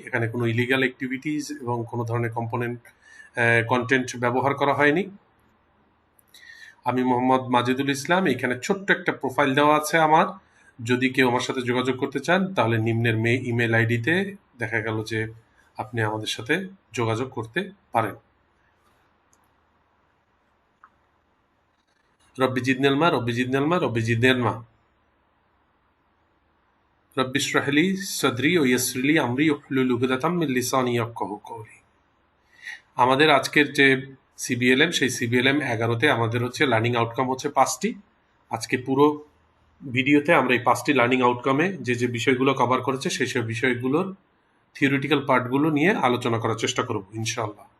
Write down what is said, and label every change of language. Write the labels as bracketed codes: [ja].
[bn] এখানে কোনো illegal activities এবং কোনো ধরনের কন্টেন্ট ব্যবহার করা হয়নি। আমি মোহাম্মদ মাজিদুল ইসলাম। এখানে ছোট্ট একটা প্রোফাইল দেওয়া আছে আমার। যদি কেউ আমার সাথে যোগাযোগ করতে চান, তাহলে নিম্নের ইমেল আইডিতে দেখা গেল যে আপনি আমাদের সাথে যোগাযোগ করতে পারেন। [ar] رب زدني الماء رب زدني الماء رب زدني الماء رب اشرح لي صدري ويسر لي امري واحلل عقدة من لساني يفقهوا قولي। [bn] আমাদের আজকের যে সিবিএলএম, সেই সিবিএলএম 11তে আমাদের হচ্ছে লার্নিং আউটকাম হচ্ছে 5টি। আজকে পুরো ভিডিওতে আমরা এই 5টি লার্নিং আউটকামে যে যে বিষয়গুলো কভার করেছে, সেই সব বিষয়গুলোর থিওরিটিক্যাল পার্টগুলো নিয়ে আলোচনা করার চেষ্টা করব ইনশাআল্লাহ।